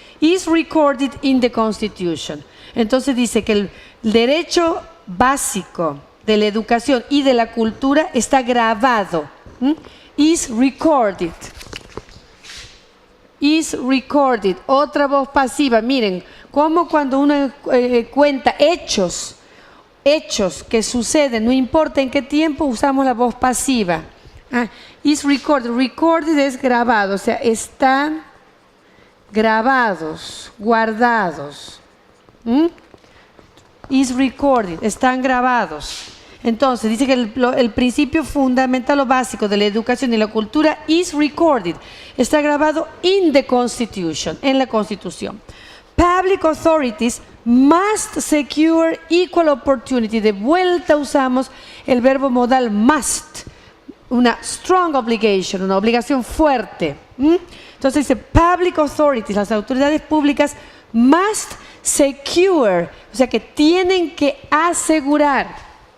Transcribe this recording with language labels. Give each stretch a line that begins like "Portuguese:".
English: is recorded in the Constitution.
Spanish: Entonces dice que el derecho básico de la educación y de la cultura está grabado.
English: Is recorded.
Spanish: Is recorded. Otra voz pasiva. Miren, como cuando uno cuenta hechos que suceden, no importa en qué tiempo, usamos la voz pasiva. Is recorded. Recorded es grabado, o sea, están grabados, guardados. Is recorded, están grabados. Entonces, dice que el principio fundamental o básico de la educación y la cultura is recorded. Está grabado in the Constitution, en la Constitución.
English: Public authorities must secure equal opportunity.
Spanish: De vuelta usamos el verbo modal must. Una strong obligation, una obligación fuerte. Entonces dice, public authorities, las autoridades públicas must secure, o sea que tienen que asegurar.